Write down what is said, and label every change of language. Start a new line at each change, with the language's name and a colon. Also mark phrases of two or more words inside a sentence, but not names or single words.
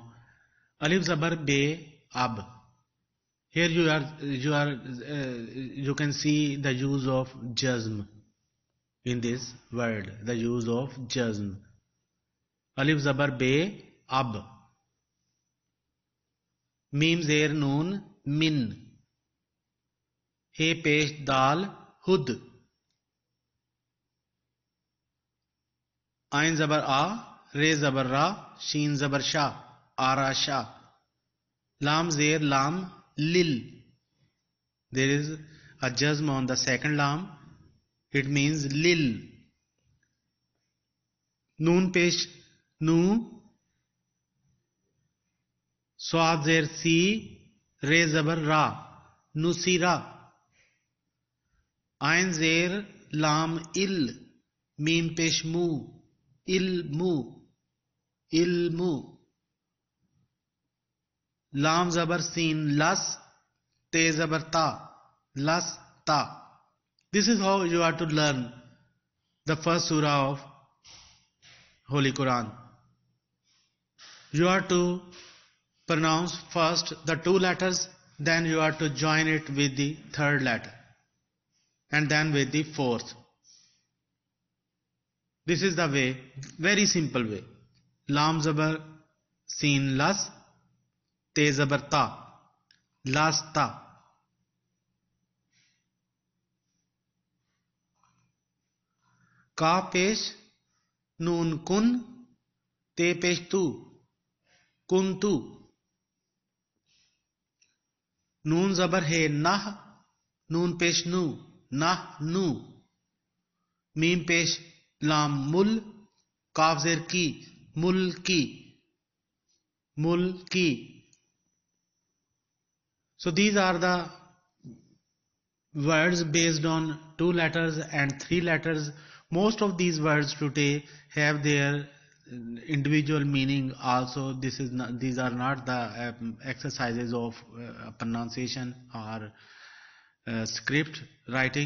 Urdu: الف زبر بے اب.
English: Here you can see the use of jazm in this word. The use of jazm.
Urdu: الف زبر بے اب. میم زیر نون مِن. ہے پیش دال ہُد. عین زبر اَ، رے زبر رَ, شین زبر شَ، ارَ شَ. لام زیر لام لِل.
English: There is a jazm on the second lam. It means lil.
Urdu: نون پیش نُ. صاد زیر صِ, رے زبر رَ، نُصِرَ. عین زیر لام عِل، میم پیش مُ، عِلمُ، عِلمُ. لام زبر سین لَس، تے زبر تَ، لَس تَ.
English: This is how you are to learn the first surah of Holy Quran. You are to pronounce first the 2 letters, then you are to join it with the 3rd letter, and then with the 4th. This is the way, very simple way.
Urdu: لام زبر سین لَس، تے زبر تَ، لَس تَ. کا پیش نون کُن، تے پیش تو کُن تو، نون زبر ہے ناہ، نون پیش نو ناہ نو، میم پیش لام مُل، کاف زیر کی مُل کی مُل کی.
English: So these are the words based on 2 letters and 3 letters. Most of these words today have their individual meaning also. These are not the exercises of pronunciation or script writing.